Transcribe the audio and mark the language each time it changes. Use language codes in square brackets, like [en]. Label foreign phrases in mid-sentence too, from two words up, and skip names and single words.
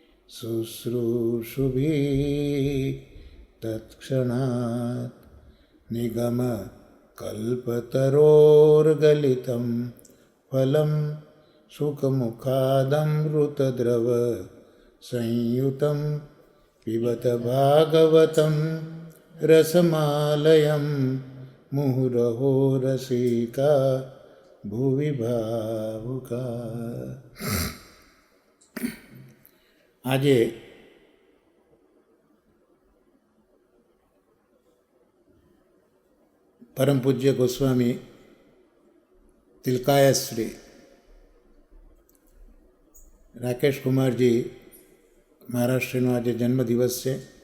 [sa] शुश्रूषुभिः तत्क्षणात् निगमकल्पतरोर्गलितं फलं सुखमुखादमृतद्रव संयुतं पिबत भागवतं रसमालयं मुहुरहो रसिका भुवि भावुका. [gu] આજે પરમ પૂજ્ય ગોસ્વામી તિલકાયશ્રી રાકેશ કુમારજી મહારાષ્ટ્રનો આજે જન્મદિવસ છે